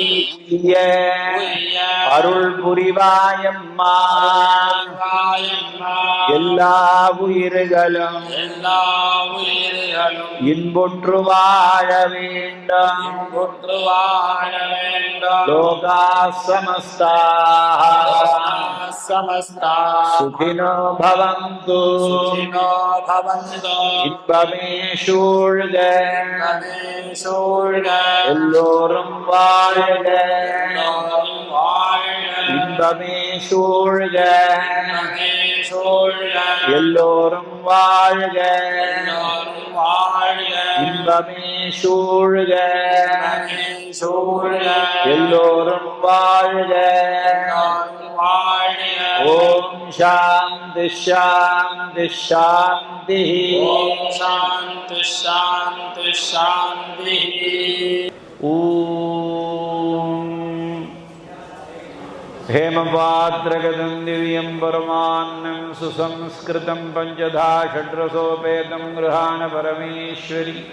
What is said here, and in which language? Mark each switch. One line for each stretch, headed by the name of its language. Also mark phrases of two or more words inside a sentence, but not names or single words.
Tamil: உய்ய அருள் புரிவாயம்மா. புரிவாயம்மா. எல்லா உயிர்களும் எல்லா உயிர்களும் இன்புற்று வாழ வேண்டும். இன்புற்று வாழ வேண்டும்.
Sanskrit: लोकाः समस्ताः समस्ताः सुखिनो भवन्तु. सुखिनो भवन्तु.
Tamil: இன்பமே சூழ்க, இன்பமே சூழ்க. எல்லோரும் வாழ்க. எல்லோரும் வாழ்க. இன்பமே சூழ்க, இன்பமே சூழ்க. எல்லோரும் வாழ்க. எல்லோரும் வாழ்க. இன்பமே சூழ்க, இன்பமே சூழ்க. எல்லோரும் வாழ்க. எல்லோரும் வாழ்க.
Sanskrit: ओम् शान्तिः शान्तिः शान्तिः. ओम् शान्तिः शान्तिः शान्तिः. ஓம் हेमपात्रगतं दिव्यं परमान्नं सुसंस्कृतं पञ्चधा षड्रसोपेतं गृहाण परमेश्वरी.